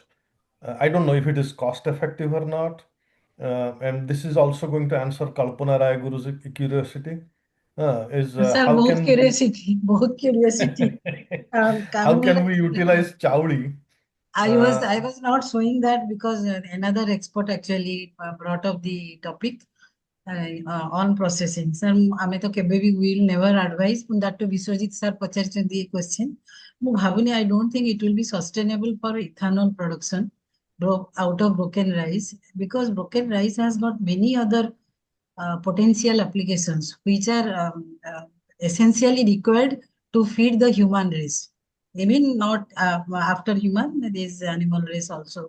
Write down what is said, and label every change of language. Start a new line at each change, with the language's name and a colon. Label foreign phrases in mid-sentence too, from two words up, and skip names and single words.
English: I don't know if it is cost effective or not. And this is also going to answer Kalpana Rai Guru's curiosity. is Sir, how बहुत can curiosity, बहुत curiosity. how can we utilize chowli? I was not showing that because another expert actually brought up the topic on processing. Sir,
Odia: ଆମେ ତ କେବେ ବି
English: will never advise that to Biswajit sir ପଚାରିଛନ୍ତି the question.
Odia: ମୁଁ ଭାବୁନି
English: I don't think it will be sustainable for ethanol production out of broken rice because broken rice has got many other potential applications which are essentially required to feed the human race. Even not after human, there is animal race also.